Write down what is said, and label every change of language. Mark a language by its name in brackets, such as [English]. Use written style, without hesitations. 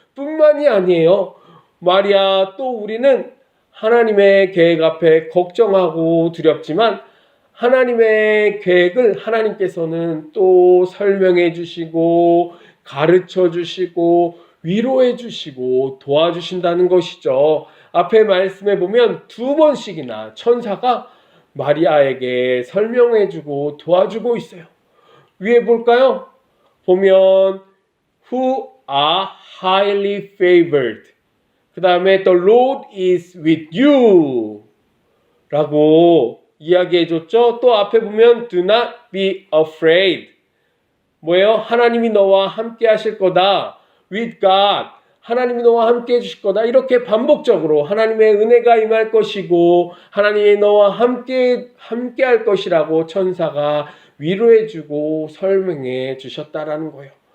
[Korean] 뿐만이 아니에요. 마리아 또 우리는 하나님의 계획 앞에 걱정하고 두렵지만 하나님의 계획을 하나님께서는 또 설명해 주시고 가르쳐 주시고 위로해 주시고 도와주신다는 것이죠. 앞에 말씀해 보면 2번씩이나 천사가 마리아에게 설명해 주고 도와주고 있어요. 위에 볼까요? 보면 [English] who are highly favored. [Korean] 그 다음에 [English] the Lord is with you [Korean] 라고 이야기해 줬죠. 또 앞에 보면 [English] do not be afraid. [Korean] 뭐예요? 하나님이 너와 함께 하실 거다. [English] with God. [Korean] 하나님이 너와 함께 해주실 거다. 이렇게 반복적으로 하나님의 은혜가 임할 것이고 하나님이 너와 함께 할 것이라고 천사가 위로해주고 설명해 주셨다라는 거예요.